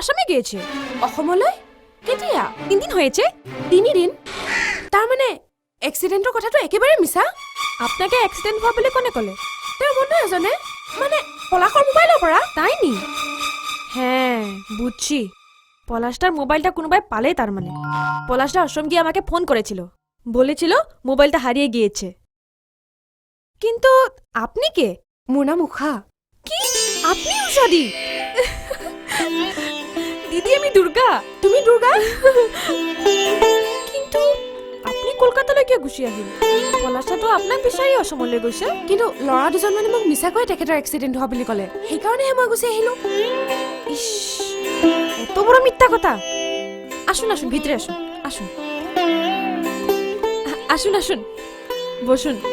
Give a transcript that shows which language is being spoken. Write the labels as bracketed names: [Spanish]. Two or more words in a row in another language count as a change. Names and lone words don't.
[Bangla] আসামে গিয়েছে [Assamese] অসমলৈ কেতিয়া [Bangla] 3 দিন হয়েছে 3 দিন তার মানে [Assamese] এক্সিডেন্টৰ কথাটো একেবাৰে মিছা আপনাকে এক্সিডেন্ট হোৱা বুলি কোনে ক'লে তেওঁৰ বন্ধু এজনে মানে পলাশৰ মোবাইলৰ পৰা তাই নি [Bangla] হ্যাঁ বুঝছি পলাশটার মোবাইলটা কোনোবাই পালে তার মানে পলাশটা আশ্রম গিয়ে আমাকে ফোন করেছিল বলেছিল মোবাইলটা হারিয়ে গিয়েছে কিন্তু আপনি কে [Assamese] মোর নাম উষা [Bangla] কি আপনি উষা দি দিদি আমি দুর্গা তুমি দুর্গা [Assamese] কিন্তু আপনি কলকাতালৈ কিয় গুচি আহিল পলাশটাতো আপোনাক বিচাৰি অসমলৈ গৈছে কিন্তু ল'ৰা দুজন মানে মোক মিছাকৈ তেখেতৰ এক্সিডেণ্ট হোৱা বুলি ক'লে সেইকাৰণেহে মই গুচি আহিলো [Bangla] ইস এত বড় মিথ্যা কথা আসুন আসুন ভিতরে আসুন আসুন আসুন আসুন বসুন